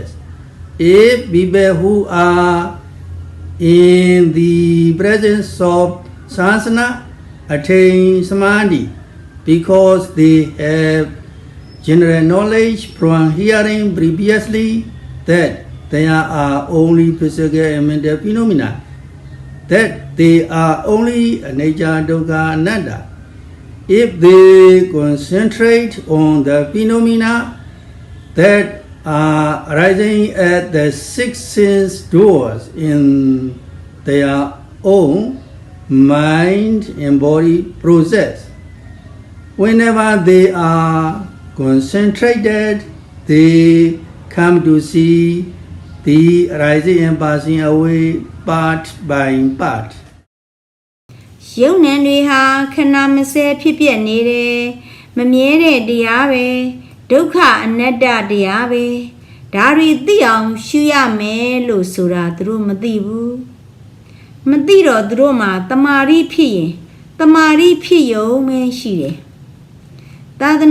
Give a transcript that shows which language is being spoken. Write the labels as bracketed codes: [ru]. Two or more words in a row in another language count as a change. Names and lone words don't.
[en] If people who are in the presence of Sasana attain Samādhi because they have general knowledge from hearing previously that there are only physical and mental phenomena, that they are only [pi] anicca, dukkha, anatta. [en] If they concentrate on the phenomena that are arising at the six sense doors in their own mind and body process, whenever they are concentrated, they come to see the arising and passing away part by part. [my] ယုံနံတွေဟာခဏမစဲဖြစ်ပြနေတယ်မမြဲတဲ့တရားပဲဒုက္ခအနတ္တတရားပဲဒါတွေသိအောင်ရှုရမယ်လို့ဆိုတာသူတို့ မသိဘူးမသိတော့သူတို့မှာတမာရီဖြစ်ရင်တမာရီဖြစ်ရုံပဲရှိတယ်သာသ